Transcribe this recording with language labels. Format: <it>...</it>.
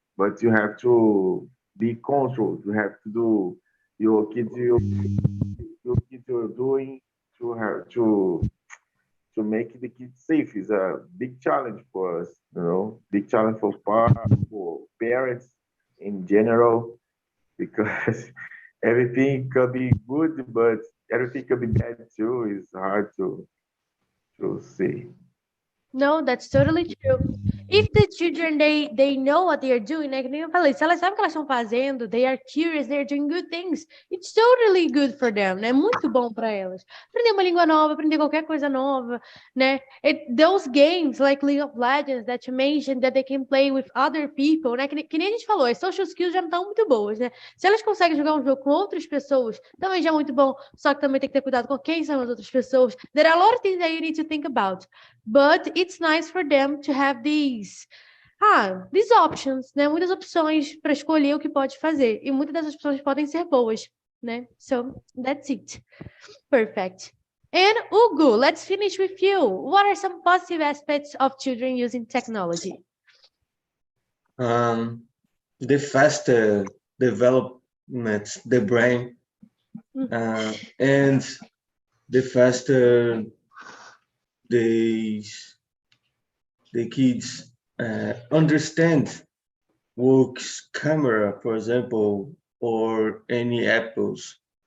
<en>But you have to be controlled. You have to do your kids are doing to have to make the kids safe is a big challenge for us, you know, big challenge for parents in general, because everything could be good, but everything could be bad too. It's hard to see. No, that's totally true. If the children, they know what they are doing, né?</en> <pt>Que nem eu falei, se elas sabem o que elas estão fazendo,</pt> <en>they are curious, they are doing good things, it's totally good for them, né?</en> <pt>Muito bom para elas. Aprender uma língua nova, aprender qualquer coisa nova, né?</pt> <en>Those games, like League of Legends, that you mentioned, that they can play with other people, né?</en> <pt>Que nem a gente falou, as social skills já não estão muito boas, né? Se elas conseguem jogar um jogo com outras pessoas, também já é muito bom, só que também tem que ter cuidado com quem são as outras pessoas.</pt> <en>There are a lot of things that you need to think about. But it's nice for them to have these options, né?</en> <pt>Muitas opções para escolher o que pode fazer. E muitas dessas opções podem ser boas, né?</pt> <en>So, that's it. Perfect. And Hugo, let's finish with you. What are some positive aspects of children using technology? The faster development, the brain, and the faster the kids understand works camera, for example, or any apples.</en>